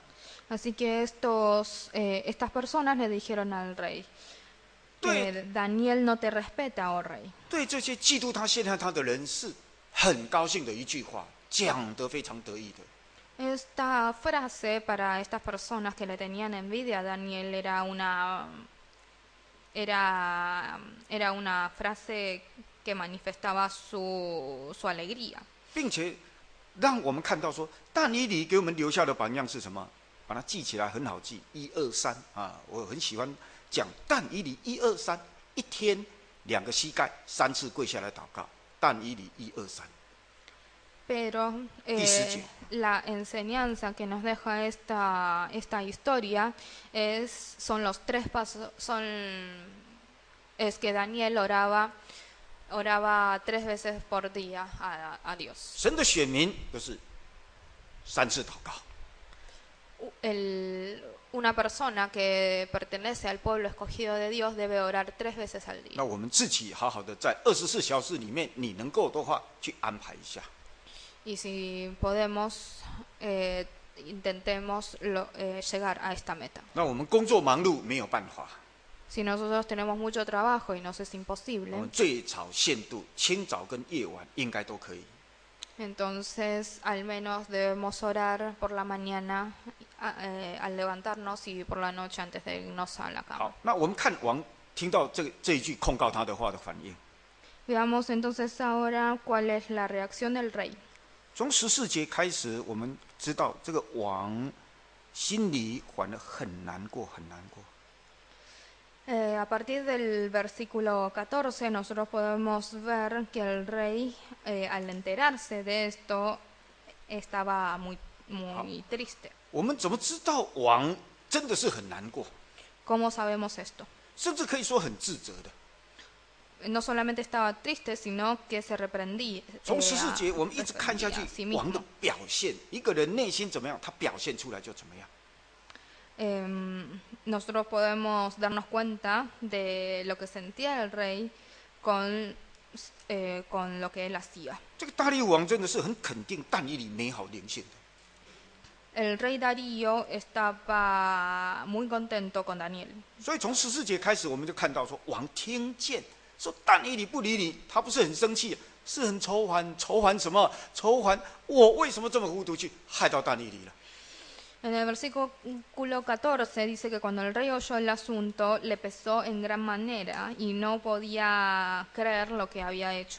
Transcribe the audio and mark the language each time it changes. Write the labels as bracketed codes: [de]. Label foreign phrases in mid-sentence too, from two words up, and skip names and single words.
[es] Así que estas personas le dijeron al rey que Daniel no te respeta, oh rey. [zh] 对这些嫉妒他、陷害他的人是很高兴的一句话，讲得非常得意的。 [es] Esta frase para estas personas que le tenían envidia a Daniel era una frase que manifestaba su alegría. [zh] 并且让我们看到说，但以理给我们留下的榜样是什么？把它记起来很好记，1、2、3啊！我很喜欢讲但以理1、2、3，一天2个膝盖3次跪下来祷告。但以理1、2、3。 [es] Pero la enseñanza que nos deja esta historia son los 3 pasos, es que Daniel oraba 3 veces por día a Dios. [zh] 神的选民就是3次祷告。 [es] una persona que pertenece al pueblo escogido de Dios debe orar 3 veces al [zh] 那 [es] día. [zh] 我们自己好好的在24小时里面，你能够的话去安排一下。 [es] Y si podemos, intentemos llegar a esta meta. [zh] 那我们工作忙碌没有办法， [es] Si nosotros tenemos mucho trabajo y nos es [zh] 我 [es] imposible, [zh] 们最少限度清早跟夜晚应该都可以。 [es] entonces al menos debemos orar por la mañana al levantarnos y por la noche antes de irnos a la [zh] 好 [es] cama.， [zh] 那我们看王听到这一句控告他的话的反应。 [es] Veamos entonces ahora cuál es la reacción del rey. [zh] 从14节开始，我们知道这个王心里反而很难过，很难过。 [es] A partir del versículo 14 nosotros podemos ver que el rey, al enterarse de esto, estaba muy triste. [zh] 我们怎么知道王真的是很难过， [es] ¿Cómo sabemos esto? [zh] 甚至可以说很自责的？ [es] No solamente estaba triste, sino que se reprendía. [zh] 从14节我们一直看下去 [es] a sí， [zh] 王的 [es] mismo. [zh] 表现，一个人内心怎么样，他表现出来就怎么样。 [es] Nosotros podemos darnos cuenta de lo que sentía el rey con lo que él hacía. [zh] 这个大利乌王真的是很肯定但以理美好灵性的， [es] El rey Darío estaba muy contento con Daniel. [zh] 所以从14节开始，我们就看到说，王听见说但以理不理你，他不是很生气，是很愁烦，愁烦什么？愁烦我为什么这么糊涂去害到但以理了？ [es] En el versículo 14 dice que cuando el rey oyó el asunto le pesó en gran manera y no podía creer lo que había hecho.